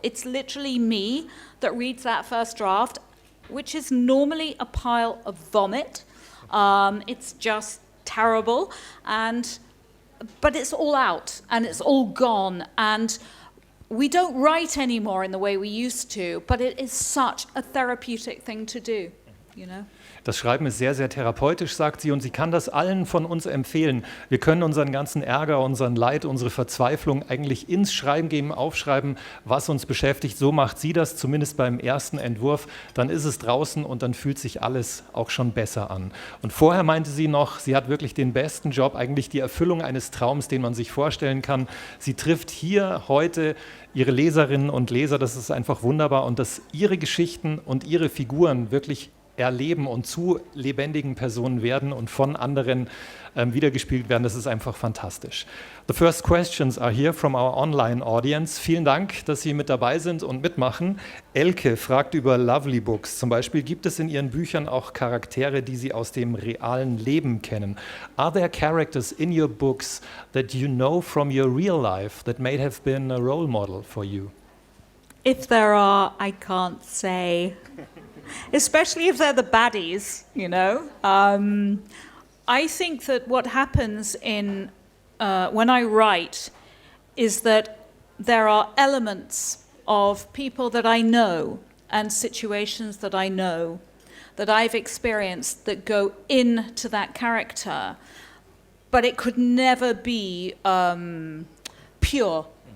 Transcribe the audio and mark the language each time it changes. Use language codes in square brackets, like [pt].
[en] It's literally me that reads that first draft, which is normally a pile of vomit. It's just terrible, but it's all out and it's all gone, and we don't write anymore in the way we used to, but it is such a therapeutic thing to do, you know. [de] Das Schreiben ist sehr, sehr therapeutisch, sagt sie, und sie kann das allen von uns empfehlen. Wir können unseren ganzen Ärger, unseren Leid, unsere Verzweiflung eigentlich ins Schreiben geben, aufschreiben, was uns beschäftigt. So macht sie das, zumindest beim ersten Entwurf. Dann ist es draußen und dann fühlt sich alles auch schon besser an. Und vorher meinte sie noch, sie hat wirklich den besten Job, eigentlich die Erfüllung eines Traums, den man sich vorstellen kann. Sie trifft hier heute ihre Leserinnen und Leser, das ist einfach wunderbar, und dass ihre Geschichten und ihre Figuren wirklich erleben und zu lebendigen Personen werden und von anderen wiedergespielt werden. Das ist einfach fantastisch. [en] The first questions are here from our online audience. [de] Vielen Dank, dass Sie mit dabei sind und mitmachen. Elke fragt über Lovely Books. Zum Beispiel, gibt es in Ihren Büchern auch Charaktere, die Sie aus dem realen Leben kennen? [en] Are there characters in your books that you know from your real life that may have been a role model for you? If there are, I can't say. Especially if they're the baddies, you know. I think that what happens when I write is that there are elements of people that I know and situations that I know, that I've experienced, that go into that character, but it could never be pure.